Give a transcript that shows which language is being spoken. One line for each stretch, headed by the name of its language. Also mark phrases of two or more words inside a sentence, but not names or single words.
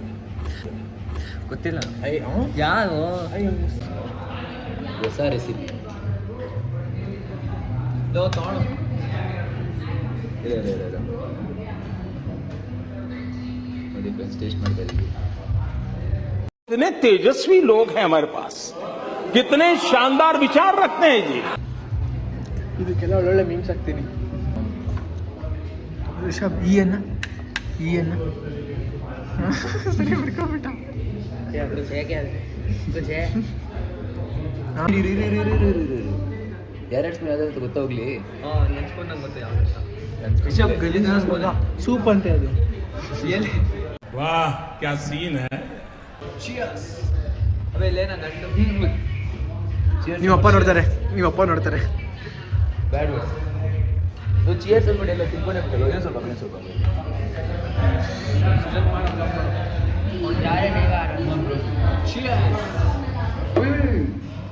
Kannada: ಗೊತ್ತಿಲ್ಲ. ಐ ಯಾರು ಹೊಸ ರೆಸಿಪಿ ನೋಡಿ ಫ್ರೆಂಡ್ಸ್, ಟೇಸ್ಟ್ ಮಾಡ್ತಾ ಇದ್ದೀವಿ.
Hindi: कितने तेजस्वी लोग हैं हमारे पास, कितने शानदार विचार रखते हैं जी.
Kannada: ಇದಕ್ಕೆಲ್ಲ ಒಳ್ಳೊಳ್ಳೆ ಮೀಮ್ಸ್ ಹಾಕ್ತೀನಿ. ರಿಷಬ್ ಈ ಅನ್ನ ಸರಿ ಬಿಡ್ಕೊಂಬಿಟ್ಟ. ಎರಡು ಸ್ಪೂನ್ ಯಾವ್ದು ಗೊತ್ತಾಗ್ಲಿ. ನೆನ್ಸ್ಕೊಂಡು ನಂಗೆ ಗೊತ್ತು ಯಾವ್ದು. ರಿಷಬ್ ಗಲೀಜ್ ಸೂಪ್ ಅಂತ ಅದು.
Hindi: वाह क्या सीन है.
Kannada: ಆಮೇಲೆ ನನ್ನ ಗಂಡು ನಿಮ್ಮಪ್ಪ ನೋಡ್ತಾರೆ.
English: bad words.
Kannada: ಚಿಯರ್ಸ್ ಅಂದ್ಬಿಟ್ಟು ಎಲ್ಲ ತಿಳ್ಕೊಂಡೇ ಬಿಟ್ಟಲ್ಲ. ಇನ್ನೊಂದು ಸ್ವಲ್ಪ ಯಾರೇ ಬೇಗ